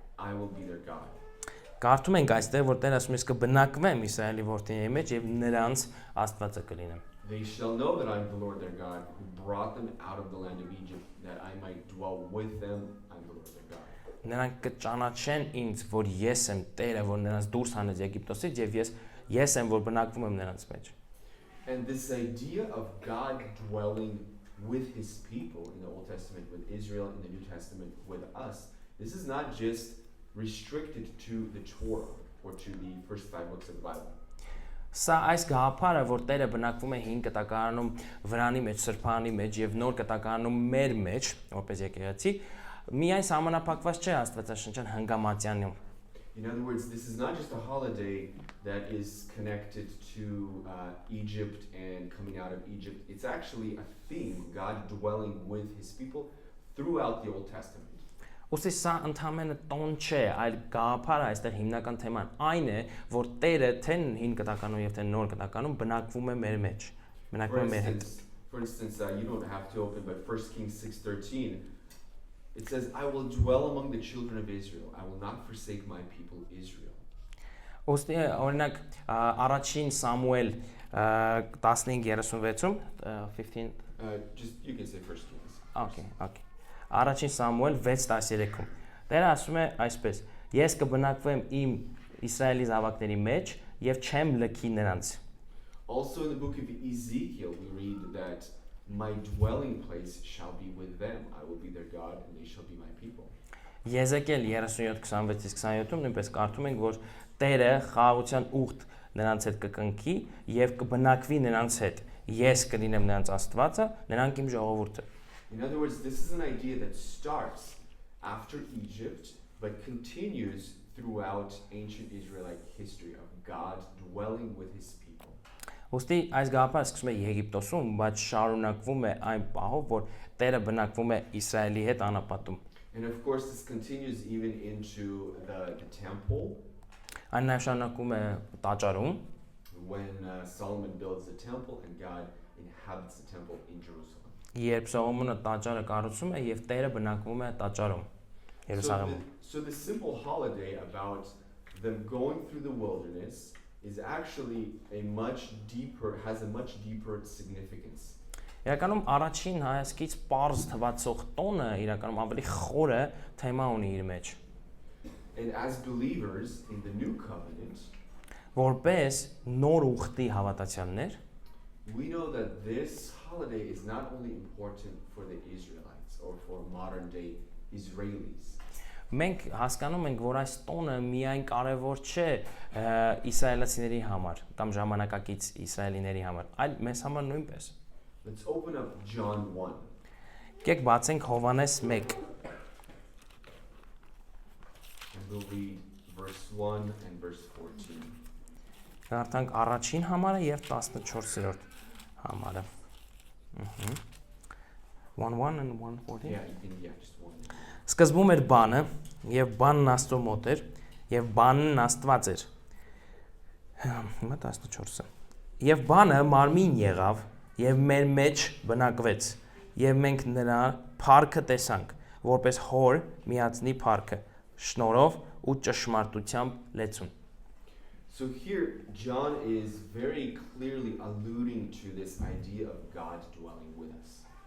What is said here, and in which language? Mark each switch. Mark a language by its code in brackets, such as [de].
[en] I will be their God. [hy] Կարդում ենք այստեղ, որ Տերը ասում է կբնակվեմ Իսրայելի որդիների մեջ եւ նրանց Աստվածը կլինեմ։ [en] They shall know that I am the Lord their God, who brought them out of the land of Egypt, that I might dwell with them. I am the Lord their God. [hy] Նրանք կճանաչեն ինձ, որ ես եմ Տերը, որ նրանց դուրս հանեց Եգիպտոսից եւ ես եմ, որ բնակվում եմ նրանց մեջ։ [en] And this idea of God dwelling with his people in the Old Testament, with Israel in the New Testament, with us, this is not just restricted to the Torah or to the first 5 books of the Bible. [hy] Սա այս գաղափարը, որ Տերը բնակվում է 5 կտակարանում վրանի մեջ, սրբարանի մեջ եւ նոր կտակարանում մեր մեջ, որպես եկեղեցի, միայն սահմանափակված չէ Աստվածաշնչյան հնգամատյանում։ [en] In other words, this is not just a holiday that is connected to Egypt and coming out of Egypt. It's actually a theme, God dwelling with his people throughout the Old Testament. [hy] Ոստի սա ընդհանրապես տոն չէ, այլ գաղափարը այստեղ հիմնական թեման այն է, որ Տերը թե 5 կտականում եւ թե նոր կտականում բնակվում է մեր մեջ, բնակվում է մեր հետ։ [en] For instance, you don't have to open, but 1 Kings 6:13, it says, I will dwell among the children of Israel. I will not forsake my people Israel. [hy] Ոստի օրինակ առաջին Սամուել 15:36-ում 15 [en] Just you can say 1 Kings. Okay. [hy] Առաջին Սամուել 6:13-ում։ Տերը ասում է այսպես. Ես կբնակվեմ իմ Իսրայելի զավակների մեջ եւ չեմ լքի նրանց։ [en] Also in the book of Ezekiel we read that my dwelling place shall be with them. I will be their God and they shall be my people. [hy] Եզեկիել 37:26-27-ում նույնպես կարդում ենք, որ Տերը խաղաղության ուխտ նրանց հետ կկնքի եւ կբնակվի նրանց հետ։ Ես կլինեմ նրանց Աստվածը, նրանք իմ ժողովուրդը։ [en] In other words, this is an idea that starts after Egypt but continues throughout ancient Israelite history of God dwelling with his people. [hy] Ոստի այս գաղափարը սկսվում է Եգիպտոսում, բայց շարունակվում է այն պահով, որ Տերը բնակվում է Իսրայելի հետ անապատում։ [en] And of course this continues even into the temple. [hy] Այն նաև շարունակվում է տաճարում, [en] when Solomon builds the temple and God inhabits the temple in Jerusalem. [hy] Երբ Սողոմոնը տաճարը կառուցում է եւ Տերը բնակվում է տաճարում Երուսաղեմում։ [en] So the simple holiday about them going through the wilderness is actually has a much deeper significance. [hy] Իրականում առաջին հայացքից པարզ թվացող տոնը իրականում ավելի խորը թեմա ունի իր մեջ։ [en] And as believers in the new covenant, [hy] Որպես նոր ուխտի հավատացյալներ, [en] we know that this holiday is not only important for the Israelites or for modern day Israelis. [hy] Մենք հասկանում ենք, որ այս տոնը միայն կարևոր չէ իսրայելացիների համար կամ ժամանակակից իսրայելիների համար, այլ մեզ համար նույնպես։ [en] Let's open up John 1. [hy] Եկեք բացենք Հովհաննես 1։ [en] And we'll read verse 1 and verse 14. [hy] Կարդանք առաջին համարը եւ 14-րդ համարը։ [en] 1:1 and 1:14։ Yeah, just one. [hy] Սկզբում էր բանը, եւ բանն Աստծո մոտ էր, եւ բանն Աստված էր։ Հիմա 14-ը։ Եվ բանը մարմին եղավ, եւ մեր մեջ բնակվեց, եւ մենք նրա փառքը տեսանք, որպես հոր միածնի փառքը, շնորհով ու ճշմարտությամբ լեցուն։ [en] So here John is very clearly alluding to this idea of God dwelling with us.